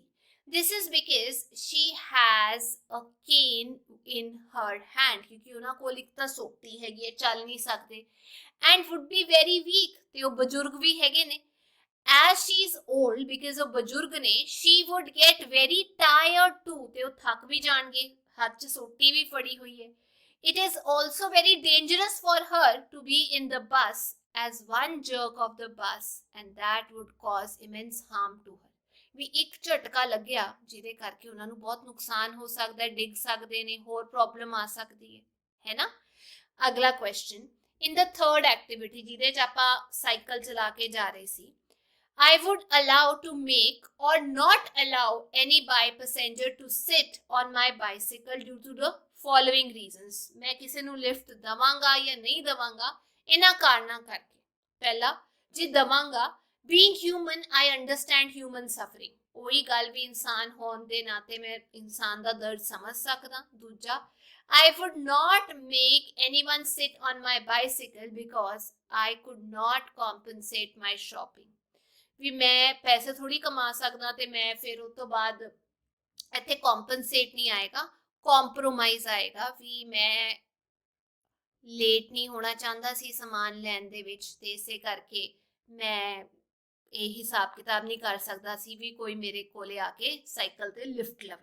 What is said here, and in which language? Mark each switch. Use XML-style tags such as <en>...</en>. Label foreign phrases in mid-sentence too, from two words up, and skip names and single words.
<en>This is because she has a cane in her hand,</en> <pa>ਕਿਉਂਕਿ ਉਹਨਾਂ ਕੋਲ ਇੱਕ ਤਾਂ ਸੋਟੀ ਹੈਗੀ ਹੈ, ਚੱਲ ਨਹੀਂ ਸਕਦੇ,</pa> <en>and would be very weak,</en> <pa>ਤੇ ਉਹ ਬਜ਼ੁਰਗ ਵੀ ਹੈਗੇ ਨੇ।</pa> <en>As she is old, because</en> <pa>ਉਹ ਬਜ਼ੁਰਗ ਨੇ,</pa> <en>she would get very tired too,</en> <pa>ਤੇ ਉਹ ਥੱਕ ਵੀ ਜਾਣਗੇ, ਹੱਥ 'ਚ ਸੋਟੀ ਵੀ ਫੜੀ ਹੋਈ ਹੈ।</pa> <en>It is also very dangerous for her to be in the bus, as one jerk of the bus and that would cause immense harm to her,</en> <pa>ਵੀ ਇੱਕ ਝਟਕਾ ਲੱਗਿਆ ਜਿਹਦੇ ਕਰਕੇ ਉਹਨਾਂ ਨੂੰ ਬਹੁਤ ਨੁਕਸਾਨ ਹੋ ਸਕਦਾ ਹੈ, ਡਿੱਗ ਸਕਦੇ ਨੇ, ਹੋਰ ਪ੍ਰੋਬਲਮ ਆ ਸਕਦੀ ਹੈ ਨਾ। ਅਗਲਾ ਕੁਐਸਚਨ,</pa> <en>in the third activity</en> <pa>ਜਿਹਦੇ 'ਚ ਆਪਾਂ ਸਾਈਕਲ ਚਲਾ ਕੇ ਜਾ ਰਹੇ ਸੀ,</pa> <en>I would allow to make or not allow any by passenger to sit on my bicycle due to the following reasons,</en> <hi>मैं किसी</hi> <pa>ਨੂੰ ਲਿਫਟ ਦਵਾਂਗਾ ਜਾਂ ਨਹੀਂ ਦਵਾਂਗਾ ਇਹਨਾਂ ਕਾਰਨਾਂ ਕਰਕੇ। ਪਹਿਲਾ, ਜੇ ਦਵਾਂਗਾ,</pa> <en>being human I understand human suffering,</en> <pa>ਉਹੀ ਗੱਲ ਵੀ ਇਨਸਾਨ ਹੋਣ ਦੇ ਨਾਤੇ ਮੈਂ ਇਨਸਾਨ ਦਾ ਦਰਦ ਸਮਝ ਸਕਦਾ। ਦੂਜਾ,</pa> <en>I would not make anyone sit on my bicycle because I could not compensate my shopping,</en> <pa>ਵੀ ਮੈਂ ਪੈਸੇ ਥੋੜੀ ਕਮਾ ਸਕਦਾ ਤੇ ਮੈਂ ਫਿਰ ਉਸ ਤੋਂ ਬਾਅਦ ਇੱਥੇ ਕੰਪਨਸੇਟ ਨਹੀਂ ਆਏਗਾ, ਕੰਪਰੋਮਾਈਜ਼ ਆਏਗਾ, ਵੀ ਮੈਂ ਲੇਟ ਨਹੀਂ ਹੋਣਾ ਚਾਹੁੰਦਾ ਸੀ ਸਮਾਨ ਲੈਣ ਦੇ ਵਿੱਚ, ਤੇ ਇਸੇ ਕਰਕੇ ਮੈਂ ਇਹ ਹਿਸਾਬ ਕਿਤਾਬ ਨਹੀਂ ਕਰ ਸਕਦਾ ਸੀ ਵੀ ਕੋਈ ਮੇਰੇ ਕੋਲੇ ਆ ਕੇ ਸਾਈਕਲ ਤੇ ਲਿਫਟ ਲਵੇ।</pa>